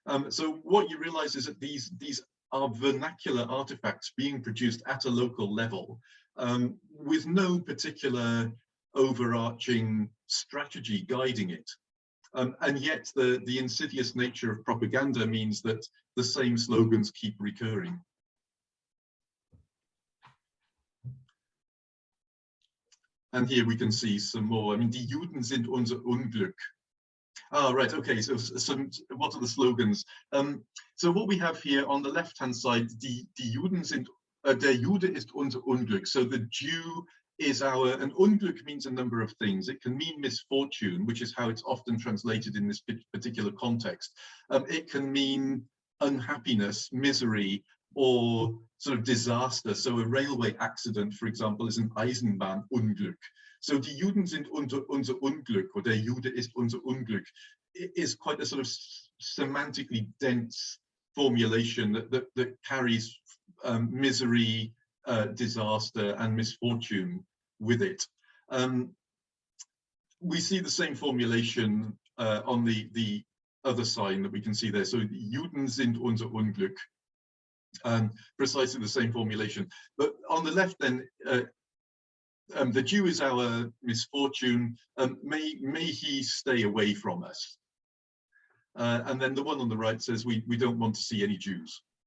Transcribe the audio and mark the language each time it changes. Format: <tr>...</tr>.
<en>So what you realize is that these are vernacular artifacts being produced at a local level with no particular overarching strategy guiding it. And yet the insidious nature of propaganda means that the same slogans keep recurring. And here we can see some more. I mean,</en> <de>die Juden sind unser Unglück.</de> <en>Ah, right, okay, so what are the slogans? So what we have here on the left-hand side,</en> <de>die Juden sind, der Jude ist unser Unglück.</de> <en>So the Jew is our, and Unglück means a number of things. It can mean misfortune, which is how it's often translated in this particular context. It can mean unhappiness, misery, or sort of disaster. So a railway accident, for example, is an Eisenbahnunglück. So</en> <de>die Juden sind unser Unglück,</de> <en>or</en> <de>der Jude ist unser Unglück,</de> <en>is quite a sort of semantically dense formulation that carries misery, disaster, and misfortune with it. We see the same formulation on the other sign that we can see there. So</en> <de>die Juden sind unser Unglück.</de> <en>Precisely the same formulation. But on the left then, the Jew is our misfortune, may he stay away from us. And then the one on the right says, we don't want to see any Jews.</en>